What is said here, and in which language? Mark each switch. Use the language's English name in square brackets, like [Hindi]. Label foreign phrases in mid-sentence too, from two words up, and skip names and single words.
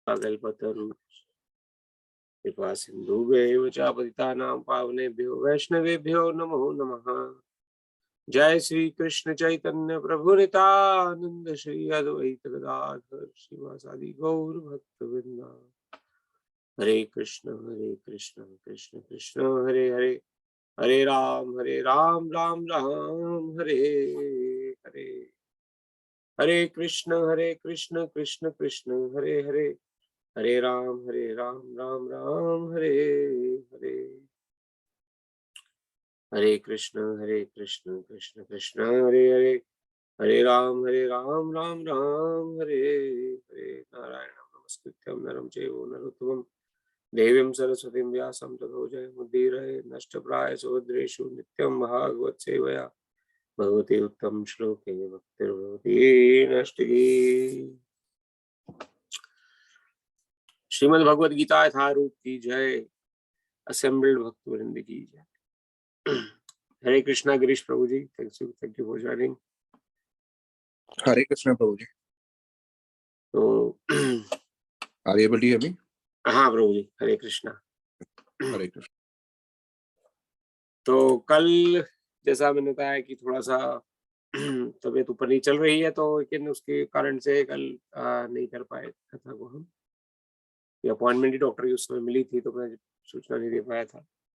[Sanskrit] कल्पतरु कृपा सिन्धुभ्यैव च पतितानां पावनेभ्यो वैष्णवेभ्यो नमो नमः। जय श्री कृष्ण चैतन्य प्रभु नित्यानंद श्री अद्वैत गदाधर श्रीवासादि गौर भक्तवृंदा। हरे कृष्ण कृष्ण कृष्ण हरे हरे, हरे राम राम राम हरे हरे। हरे कृष्ण कृष्ण कृष्ण हरे हरे, हरे राम राम राम हरे हरे। हरे कृष्ण कृष्ण कृष्ण हरे हरे, हरे राम राम राम हरे हरे। नारायणं नमस्कृत्यं नरं चैव नरोत्तमं देवीं सरस्वतीं व्यासं ततो जयमुदीरये। नष्टप्रायसो भद्रेषु नित्यं भागवत सेवया भगवती उत्तम श्लोके भक्तिर्भवती नष्टि। [Hindi] श्रीमद् भगवद गीता यथारूप की जय। असेंबल्ड भक्त वृंद की जय। हरे कृष्णा गिरीश प्रभु जी, [English] Thank you for joining. [Hindi] हरे कृष्णा प्रभु जी। तो [English] Are you able to hear me? [Hindi] हाँ प्रभु जी, हरे कृष्णा। हरे कृष्णा। तो कल जैसा मैंने बताया कि थोड़ा सा तबीयत ऊपर नहीं चल रही है, तो लेकिन उसके कारण से कल नहीं कर पाए कथा को हम। अपॉइंटमेंट ही डॉक्टर की उस समय मिली थी, तो मैं सूचना नहीं दे पाया था।